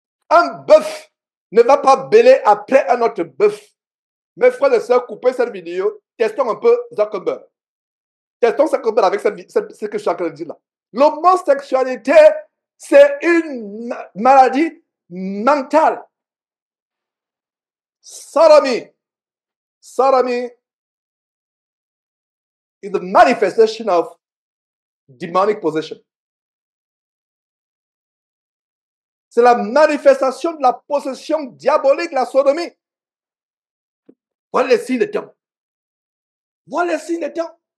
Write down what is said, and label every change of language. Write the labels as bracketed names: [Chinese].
[French] Un bœuf ne va pas bêler après un autre bœuf. Mes frères et sœurs, coupez cette vidéo. Testons un peu Zuckerberg. Testons Zuckerberg avec ce que je suis en train de dire là. L'homosexualité, c'est une maladie mentale. [English] Sodomy is the manifestation of demonic possession. [French] C'est la manifestation de la possession diabolique, la sodomie. Voilà les signes des temps. Voilà les signes des temps.